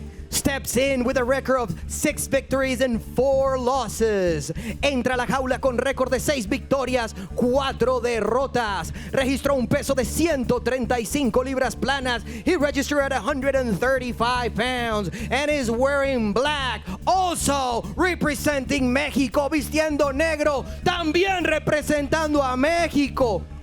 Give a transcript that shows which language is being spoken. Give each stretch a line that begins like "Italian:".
English: Steps in with a record of 6 victories and 4 losses.
Spanish: Entra a la jaula con récord de 6 victorias, 4 derrotas. Registró un peso de 135 libras planas.
English: He registered at 135 pounds and is wearing black. Also representing México,
Spanish: vistiendo negro, también representando a México.